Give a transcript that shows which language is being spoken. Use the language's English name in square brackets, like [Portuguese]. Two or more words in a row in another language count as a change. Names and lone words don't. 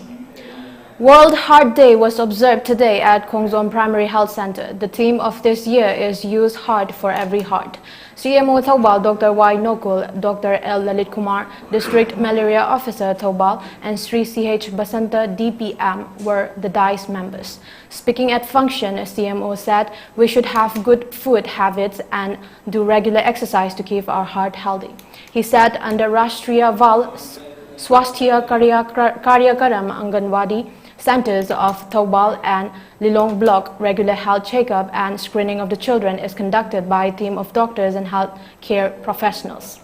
[English] World Heart Day was observed today at Khongzom Primary Health Center. The theme of this year is Use Heart for Every Heart. CMO Thoubal Dr. Y. Nokul, Dr. L. Lalit Kumar, District Malaria Officer Thoubal, and Sri CH Basanta DPM were the DICE members. Speaking at function, CMO said we should have good food habits and do regular exercise to keep our heart healthy. He said under Rashtriya Val Swasthya Karyakaram Anganwadi Centers of Thoubal and Lilong Block, regular health checkup and screening of the children is conducted by a team of doctors and health care professionals.